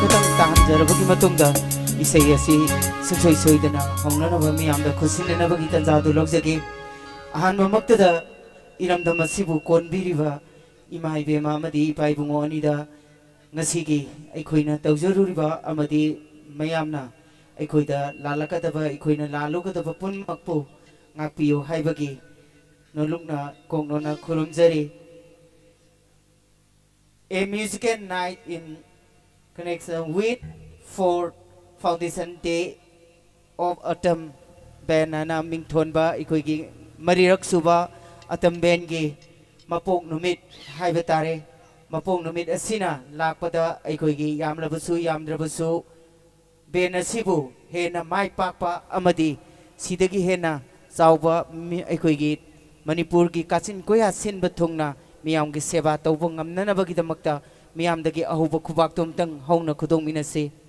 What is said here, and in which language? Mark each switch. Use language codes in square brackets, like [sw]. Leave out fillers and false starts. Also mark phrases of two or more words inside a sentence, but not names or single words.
[mni] ꯈꯛꯇꯪ ꯇꯥꯍꯟꯖꯔꯕꯒꯤ ꯃꯇꯨꯡꯗ ꯏꯁꯩ ꯑꯁꯤ ꯁꯨꯡꯁꯣꯏ ꯁꯣꯏꯗꯅ ꯍꯧꯅꯅꯕ ꯃꯤꯌꯥꯝꯗ ꯈꯨꯠꯁꯤꯟꯅꯅꯕꯒꯤ ꯇꯥꯟꯖꯥꯗꯨ ꯂꯧꯖꯒꯦ ꯑꯍꯥꯟꯕꯃꯛꯇꯗ ꯏꯔꯝꯗꯝ ꯑꯁꯤꯕꯨ ꯀꯣꯟꯕꯤꯔꯤꯕ ꯏꯃꯥ ꯏꯕꯦꯝꯃ ꯑꯃꯗꯤ ꯏꯄꯥ ꯏꯕꯨꯡꯉꯣ ꯑꯅꯤꯗ ꯉꯁꯤꯒꯤ ꯑꯩꯈꯣꯏꯅ ꯇꯧꯖꯔꯨꯔꯤꯕ ꯑꯃꯗꯤ ꯃꯌꯥꯝꯅ ꯑꯩꯈꯣꯏꯗ ꯂꯥꯜꯂꯛꯀꯗꯕ ꯑꯩꯈꯣꯏꯅ ꯂꯥꯜꯂꯨꯒꯗꯕ ꯄꯨꯝꯅꯃꯛꯄꯨ ꯉꯥꯛꯄꯤꯌꯨ ꯍꯥꯏꯕꯒꯤ ꯅꯣꯂꯨꯛꯅ ꯀꯣꯛꯅꯣꯅ ꯈꯨꯔꯨꯝꯖꯔꯤ. [en] A musical night in connection with 4th Foundation Day of Autumn Band [mni] ana mingthonba ikoigi marirak suba Autumn Band gi mapok numit haiba tare mapok numit asina lakpada ikoigi yamlabasu yamdrabasu ben asibu hena mai pakpa amadi sidagi hena chawba ikoigi Manipur gi kachin koya sinba thungna miyam gi seba tawba ngamnanabagi damakta miyam dagi ahuba khubak tumtang hauna khudong minase